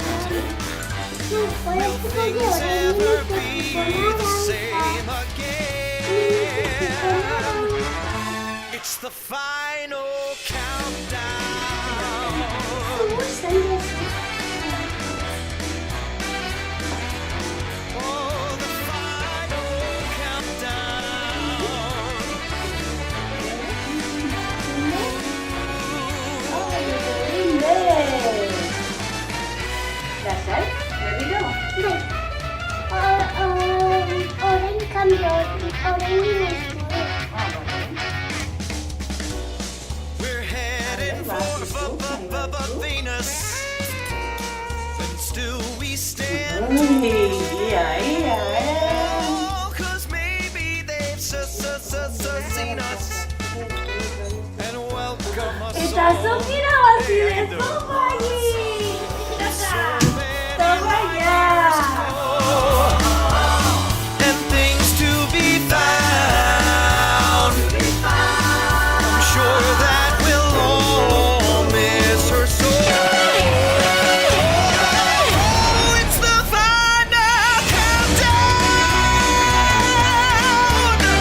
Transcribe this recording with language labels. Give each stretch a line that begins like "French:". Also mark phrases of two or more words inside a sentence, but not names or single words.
English: Will things ever be the same again? It's the final countdown. Oh, the final countdown.
Basque: lasai, berriro. Orain cambio, orain
English: We're heading for Venus, and still we stand tall, 'cause maybe they've seen us and welcome us
Basque: Eta
English: all.
Basque: zuk irabazi dezu, bai! Toma
English: And things to be found. I'm sure that we'll all miss her so. It's the final countdown.